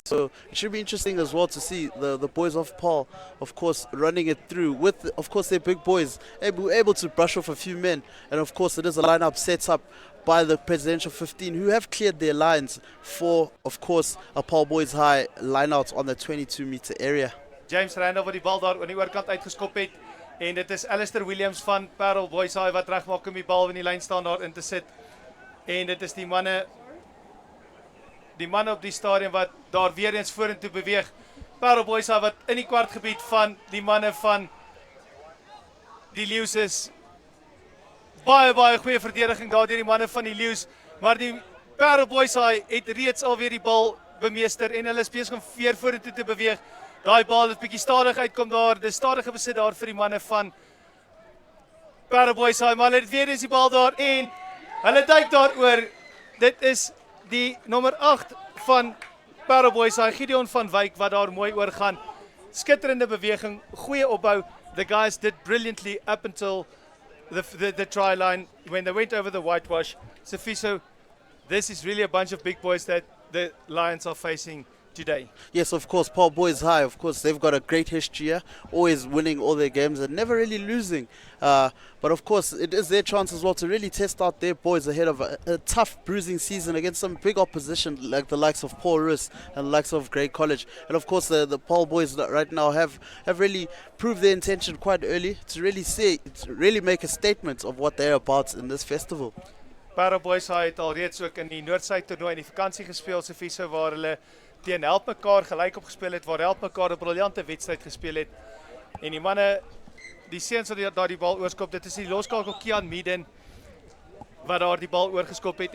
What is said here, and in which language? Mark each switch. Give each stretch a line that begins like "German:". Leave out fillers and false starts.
English: So it should be interesting as well to see the boys of Paarl, of course, running it through with, of course, their big boys able to brush off a few men. And of course, it is a lineup set up by the Presidential 15 who have cleared their lines for, of course, a Paarl Boys High line-out on the 22-meter area.
Afrikaans: James Randall wat die bal daar aan die oorkant uitgeskop het, en dit is Alistair Williams van Paarl Boys High wat regmaak om die bal in die lyn staan daar in te sit. En dit is die manne op die stadion wat daar weer eens vorentoe beweeg. Paarl Boys High wat in die kwartgebied van die manne van die Leeu's is. Baie goeie verdediging daar deur die manne van die Leeu's, maar die Paarl Boys High het reeds alweer die bal bemeester en hulle is besig om weer vorentoe te beweeg. Daai bal het bietjie stadig uitkom daar, dis stadige besit daar vir die manne van Paarl Boys High, maar hulle het weer eens die bal daar en hulle duik daaroor. Dit is die nommer 8 van Paarl Boys High, Gideon van Wyk wat daar mooi oor gaan. Skitterende beweging, goeie opbou.
English: The guys did brilliantly up until the try line when they went over the whitewash. Sifiso, this is really a bunch of big boys that the Lions are facing today. Yes, of course, Paarl Boys High, of course, they've got a great history here, always winning all their games and never really losing. But of course, it is their chance as well to really test out their boys ahead of a tough bruising season against some big opposition like the likes of Paul Rus and the likes of Grey College. And of course, the Paarl Boys right now have really proved their intention quite early to really make a statement of what they're about in this festival.
Afrikaans: Paarl Boys het al reeds ook in die Noordsuid toernooi in die vakansie gespeel, Sifiso, waar hulle teen help mekaar gelyk op gespeel het, waar help mekaar 'n briljante wedstryd gespeel het. En die manne, die seuns wat daar die bal oorskop, dit is die loskakel Kian Meeden wat daar die bal oorgeskop het.